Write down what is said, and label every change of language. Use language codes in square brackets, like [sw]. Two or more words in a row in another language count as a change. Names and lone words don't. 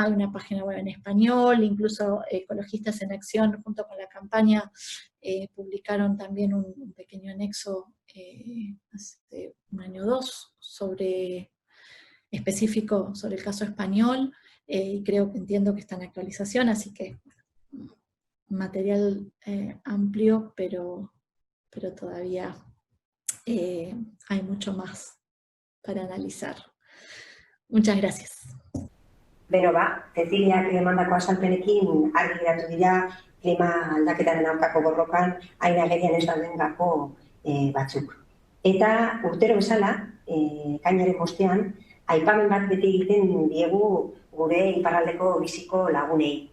[es] Hay una página web en español, incluso Ecologistas en Acción, junto con la campaña, publicaron también un pequeño anexo hace un año o dos, específico sobre el caso español, y entiendo que está en actualización, así que material amplio, pero todavía hay mucho más para analizar. Muchas gracias. [eu] Beno, Ceciliak emandako azalpenekin argi geratu dira klima aldaketaren aurkako borrokan hain agerian ez dauden gako batzuk. Eta urtero bezala, ekainaren 5ean, aipamen bat beti egiten diegu gure iparraldeko biziko lagunei.